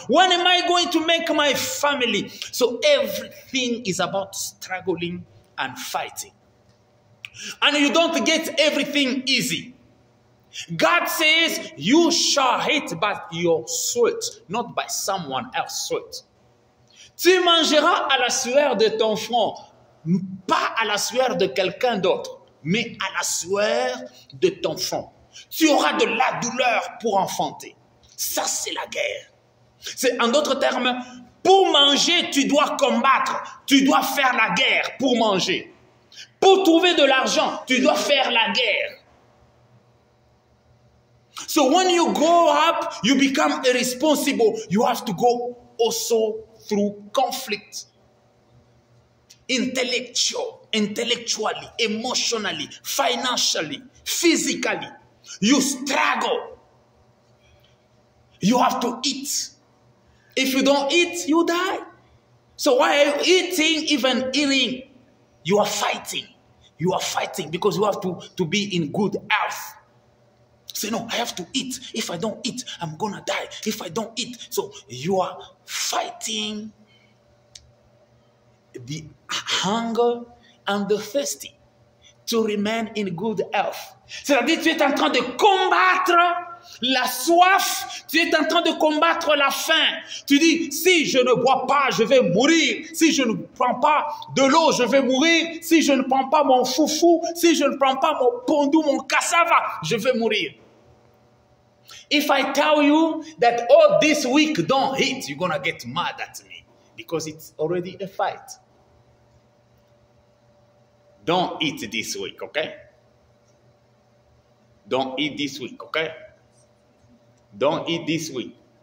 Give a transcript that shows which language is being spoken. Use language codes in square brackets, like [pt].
[en] When am I going to make my family? So everything is about struggling and fighting. And you don't get everything easy. God says you shall eat by your sweat, not by someone else's sweat. [fr] Tu mangeras à la sueur de ton front, pas à la sueur de quelqu'un d'autre, mais à la sueur de ton front. Tu auras de la douleur pour enfanter. Ça, c'est la guerre. C'est, en d'autres termes, pour manger, tu dois combattre. Tu dois faire la guerre pour manger. Pour trouver de l'argent, tu dois faire la guerre. [en] So when you grow up, you become irresponsible. You have to go also through conflict. Intellectually, emotionally, financially, physically. You struggle. You have to eat. If you don't eat, you die. So why are you eating, even eating? You are fighting. You are fighting because you have to be in good health. Say, no, I have to eat. If I don't eat, I'm going to die. If I don't eat. So you are fighting the hunger and the thirsty to remain in good health. [fr] C'est-à-dire, tu es en train de combattre la soif, tu es en train de combattre la faim. Tu dis, si je ne bois pas, je vais mourir. Si je ne prends pas de l'eau, je vais mourir. Si je ne prends pas mon foufou, si je ne prends pas mon pondou, mon cassava, je vais mourir. [en] If I tell you that, oh, this week don't eat, you're going to get mad at me because it's already a fight. Don't eat this week, okay? Don't eat this week, okay? Don't eat this week.